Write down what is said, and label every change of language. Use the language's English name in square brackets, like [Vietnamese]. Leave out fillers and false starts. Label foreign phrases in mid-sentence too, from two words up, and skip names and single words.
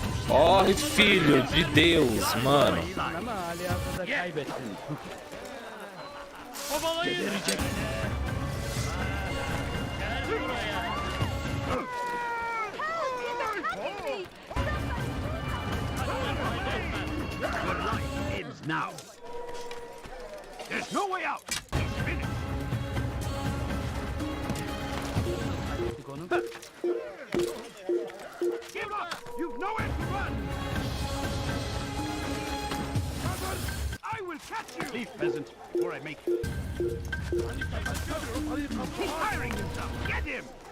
[Portuguese] Corre, filho de Deus, mano. [Turkish] Ama Ali Hazır'da kaybettin. Kovalayın. Gel buraya. [English] Your life ends now. There's no way out. He's finished. Give up! You've nowhere to run! I will catch you! Leave, peasant, before I make you. He's firing himself! Get him!